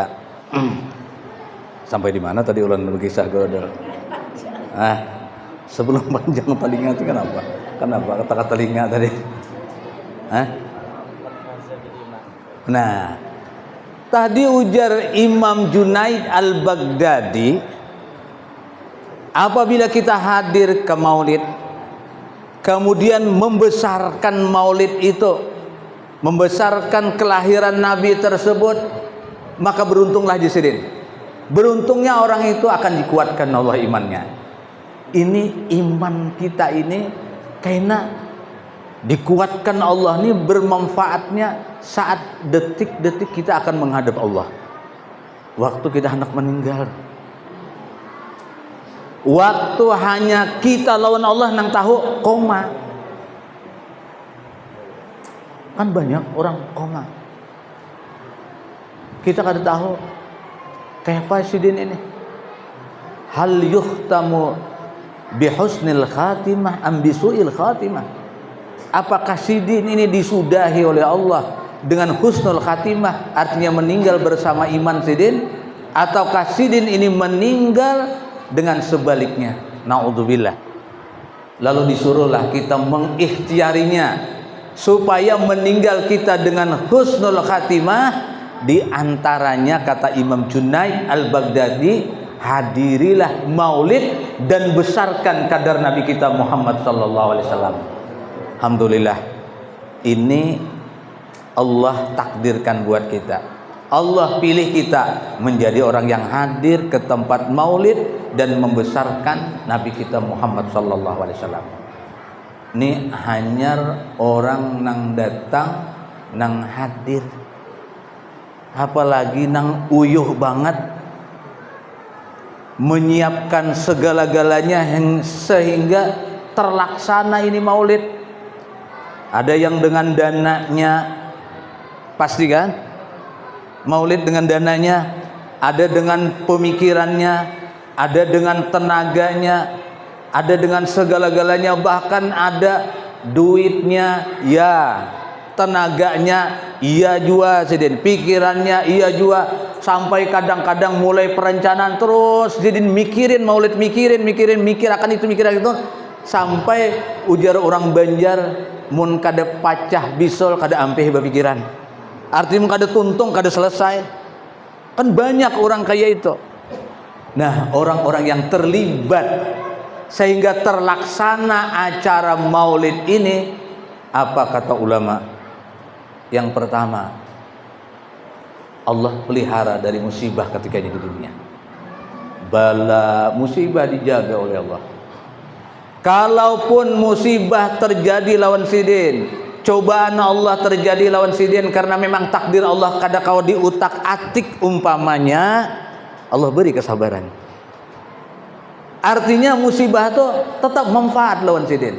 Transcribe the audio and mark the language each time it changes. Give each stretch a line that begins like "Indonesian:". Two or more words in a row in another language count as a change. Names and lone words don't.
Indonesian: Sampai di mana tadi ulun berkisah godol. Sebelum panjang telinga itu kenapa? Kenapa kata telinga tadi? Nah, tadi ujar Imam Junaid Al-Baghdadi, apabila kita hadir ke maulid, kemudian membesarkan maulid itu, membesarkan kelahiran Nabi tersebut, maka beruntunglah jisidin. Beruntungnya orang itu akan dikuatkan Allah imannya. Ini iman kita ini karena dikuatkan Allah ini bermanfaatnya saat detik-detik kita akan menghadap Allah. Waktu kita hendak meninggal, waktu hanya kita lawan Allah nang tahu koma. Kan banyak orang koma. Kita kada tahu kayak sidin ini.
Arabic: Hal yuhtamu bihusnil khatimah am bisuil khatimah?
Indonesian: Apakah sidin ini disudahi oleh Allah dengan
Arabic: husnul khatimah,
Indonesian: artinya meninggal bersama iman sidin, ataukah sidin ini meninggal dengan sebaliknya?
Arabic: Naudzubillah.
Indonesian: Lalu disuruhlah kita mengikhtiarinya supaya meninggal kita dengan
Arabic: husnul khatimah.
Indonesian: Di antaranya kata Imam Junaid Al-Baghdadi, hadirilah maulid dan besarkan kadar Nabi kita Muhammad
Arabic: sallallahu alaihi wasallam.
Indonesian: Alhamdulillah, ini Allah takdirkan buat kita. Allah pilih kita menjadi orang yang hadir ke tempat maulid dan membesarkan Nabi kita Muhammad
Arabic: sallallahu alaihi wasallam.
Indonesian: Ini hanya orang nang datang nang hadir, apalagi nang uyuh banget menyiapkan segala-galanya sehingga terlaksana ini maulid. Ada yang dengan dananya, pasti kan? Maulid dengan dananya, ada dengan pemikirannya, ada dengan tenaganya, ada dengan segala-galanya, bahkan ada duitnya, ya, tenaganya, iya juga, pikirannya, iya juga, sampai kadang-kadang mulai perencanaan terus, jadi mikirin maulid, mikir akan itu, mikir itu, sampai ujar orang Banjar,
Banjar: mun kada pacah bisol kada ampeh berpikiran.
Indonesian: Artinya
Banjar: kada tuntung,
Indonesian: kada selesai. Kan banyak orang kayak itu. Nah, orang-orang yang terlibat sehingga terlaksana acara maulid ini, apa kata ulama? Yang pertama, Allah pelihara dari musibah ketika di dunia. Bala musibah dijaga oleh Allah. Kalaupun musibah terjadi lawan sidin, cobaan Allah terjadi lawan sidin karena memang takdir Allah,
Banjar: kada kau diutak-atik
Indonesian: umpamanya, Allah beri kesabaran. Artinya musibah itu tetap manfaat lawan sidin.